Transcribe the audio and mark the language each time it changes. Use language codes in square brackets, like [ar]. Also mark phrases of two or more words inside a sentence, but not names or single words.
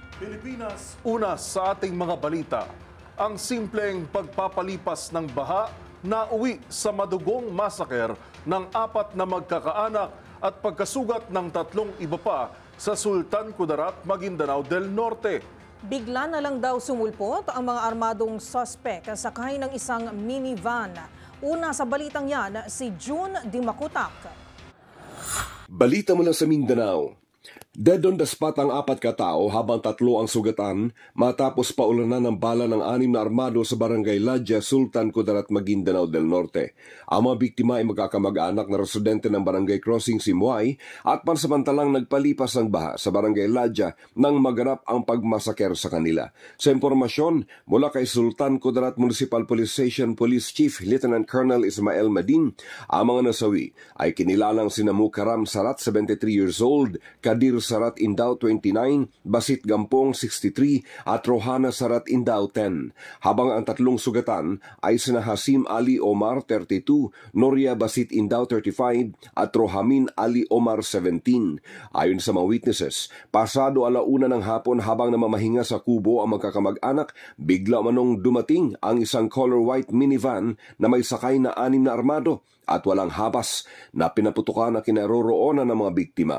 [tl] Pilipinas, una sa ating mga balita, ang simpleng pagpapalipas ng baha na uwi sa madugong masaker ng 4 na magkakaanak at pagkasugat ng 3 iba pa sa Sultan Kudarat, Maguindanao del Norte. Bigla na lang daw sumulpot ang mga armadong suspek sakay ng isang minivan. Una sa balitang yan, si June Dimacutak. Balita mula sa Mindanao. [en] Dead on the spot [tl] ang 4 katao habang 3 ang sugatan matapos paulanan ng bala ng 6 na armado sa barangay Ladja, Sultan Kudarat, Maguindanao del Norte. Ang mga biktima ay magkakamag-anak na residente ng barangay Crossing Simuay at pansamantalang nagpalipas ng baha sa barangay Ladja nang maganap ang pagmasaker sa kanila. Sa impormasyon mula kay Sultan Kudarat Municipal Police Station Police Chief Lieutenant Colonel Ismael Madin, ang mga nasawi ay kinilalang sina Mukaram Sarat, [en] 73 years old, [tl] Kadir Sarat Indao 29, Basit Gampong 63 at Rohana Sarat Indao 10. Habang ang 3 sugatan ay sina Hasim Ali Omar 32, Noria Basit Indao 35 at Rohamin Ali Omar 17. Ayon sa mga witnesses, pasado 1:00 ng hapon habang namamahinga sa kubo ang magkakamag-anak, bigla manong dumating ang isang [en] color white minivan [tl] na may sakay na 6 na armado at walang habas na pinaputukan na kinaroroonan ng mga biktima.